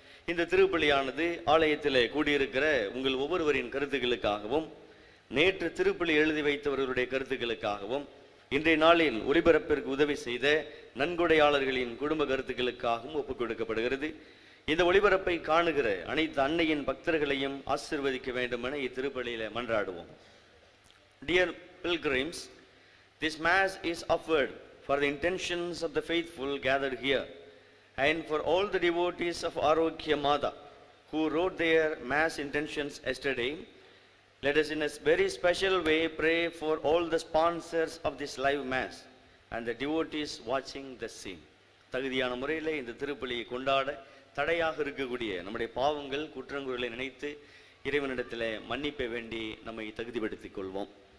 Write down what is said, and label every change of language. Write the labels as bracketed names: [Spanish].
[Tamil] இந்த திருப்பலியானது ஆலயத்திலே கூடியிருக்கிற உங்கள் ஒவ்வொருவரின் கருத்துக்களுக்காகவும், நேற்று திருப்பலி எழுதி வைத்தவர்களுடைய கருத்துக்களுக்காகவும், இன்றைய நாளின் ஒளிபரப்பிற்கு உதவி செய்த நன்கொடையாளர்களின் குடும்ப கருத்துக்களுக்காகவும் ஒப்புக் கொடுக்கப்படுகிறது. இந்த ஒளிபரப்பை காணுகிற அனைத்து அன்னையின் பக்தர்களையும் ஆசீர்வதிக்க வேண்டும் என இத்திருப்பலியில மன்றாடுவோம். [English] Dear pilgrims, this mass is offered for the intentions of the faithful gathered here and for all the devotees of Arogya Mata who wrote their mass intentions yesterday. Let us in a very special way pray for all the sponsors of this live mass and the devotees watching the scene. [Tamil] தகுதியான முறையில் இந்த திருப்பலியை கொண்டாட தடையாக இருக்கக்கூடிய நம்முடைய பாவங்கள் குற்றங்குறைகளை நினைத்து இறைவனிடத்தில் மன்னிப்பை வேண்டி நம்மை தகுதிப்படுத்திக் கொள்வோம்.